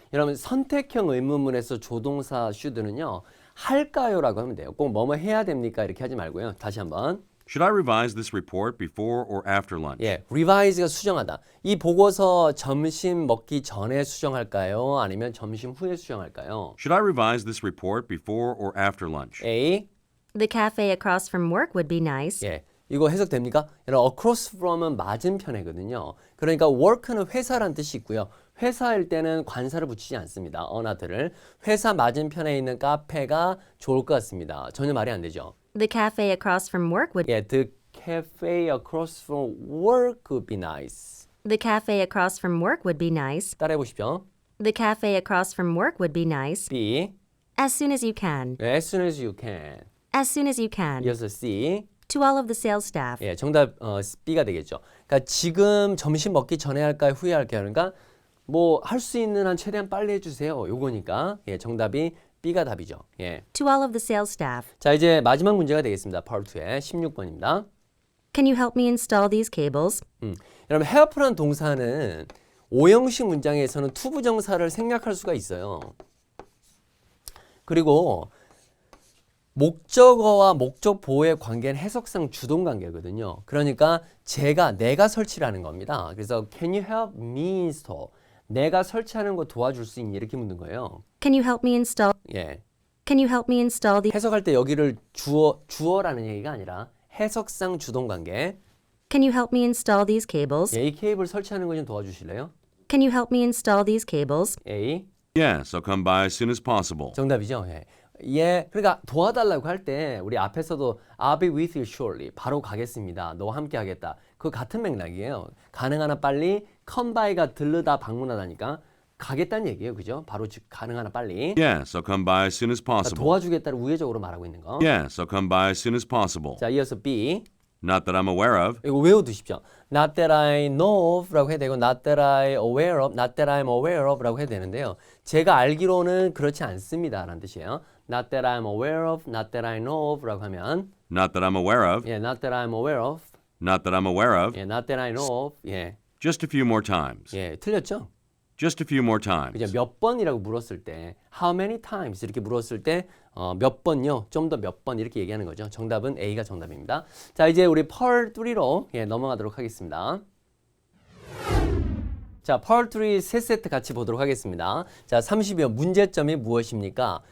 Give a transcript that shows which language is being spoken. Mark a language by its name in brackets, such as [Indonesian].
[Korean] 여러분 선택형 의문문에서 조동사 should는요. 할까요라고 하면 돼요. 꼭 뭐뭐 해야 됩니까? 이렇게 하지 말고요. 다시 한번. [English] Should I revise this report before or after lunch? [Korean] 예, revise가 수정하다. 이 보고서 점심 먹기 전에 수정할까요? 아니면 점심 후에 수정할까요? [English] Should I revise this report before or after lunch? A. The cafe across from work would be nice. [Korean] 예, 이거 해석됩니까? 여러분, across from은 맞은편이거든요. 그러니까 work는 회사란 뜻이 있고요. 회사일 때는 관사를 붙이지 않습니다. 어나들을. 회사 맞은편에 있는 카페가 좋을 것 같습니다. 전혀 말이 안 되죠. [English] The cafe across from work would 예, the cafe across from work would be nice. The cafe across from work would be nice. [Korean] 따라해 보십시오. [English] The cafe across from work would be nice. B. As soon as you can. As soon as you can. As soon as you can. [Korean] 이어서 C. [English] To all of the sales staff. [Korean] 예, 정답 B가 되겠죠. 그러니까 지금 점심 먹기 전에 할까요, 후에 할까요? 그러니까 뭐 할 수 있는 한 최대한 빨리 해주세요. 요거니까 예, 정답이 B가 답이죠. 예. [English] To all of the sales staff. [Korean] 자, 이제 마지막 문제가 되겠습니다. Part 2의 16번입니다. [English] Can you help me install these cables? [Korean] 여러분, help라는 동사는 오형식 문장에서는 투부정사를 생략할 수가 있어요. 그리고 목적어와 목적 보호의 관계는 해석상 주동 관계거든요. 그러니까 내가 설치를 하는 겁니다. [English] 그래서 Can you help me install? [Korean] 내가 설치하는 거 도와줄 수 있니? 이렇게 묻는 거예요. [English] Can you help me install? [Korean] 예. [English] Can you help me install the? [Korean] 해석할 때 여기를 주어라는 얘기가 아니라 해석상 주동 관계. [English] Can you help me install these cables? [Korean] 예, 이 케이블 설치하는 거 좀 도와주실래요? [English] Can you help me install these cables? A. Yes, I'll come by as soon as possible. [Korean] 정답이죠. 예. 예, 그러니까 도와달라고 할 때 우리 앞에서도 [English] I'll be with you shortly. [Korean] 바로 가겠습니다. 너와 함께 하겠다. 그 같은 맥락이에요. 가능하나 빨리 come by가 들르다 방문하다니까 가겠다는 얘기예요. 그죠? 바로 즉 가능하나 빨리. [English] Yes, I'll come by as soon as [Korean] 그러니까 [English] possible. [Korean] 도와주겠다를 우회적으로 말하고 있는 거. [English] Yes, I'll come by as soon as possible. [Korean] 자, 이어서 B. [English] Not that I'm aware of. [Korean] 이거 외워두십시오. [English] Not that I know of [Korean] 라고 해야 되고 [English] Not that I aware of, Not that I'm aware of라고 해야 되는데요. [Korean] 제가 알기로는 그렇지 않습니다 라는 뜻이에요. [English] Not that I'm aware of, Not that I know of [Korean] 라고 하면 [English] Not that I'm aware of. 예, Not that I'm aware of, Not that I'm aware of. 예, Not that I know of, 예, Just a few more times. [Korean] 예, 틀렸죠? [English] Just a few more times. [Korean] 그죠? 몇 번이라고 물었을 때 [English] How many times [Korean] 이렇게 물었을 때 몇 번요? 좀 더 몇 번 이렇게 얘기하는 거죠. 정답은 A가 정답입니다. 자, 이제 우리 Part 3로 넘어가도록 하겠습니다. 자, Part 3 세 세트 같이 보도록 하겠습니다. 자, 30여 문제점이 무엇입니까?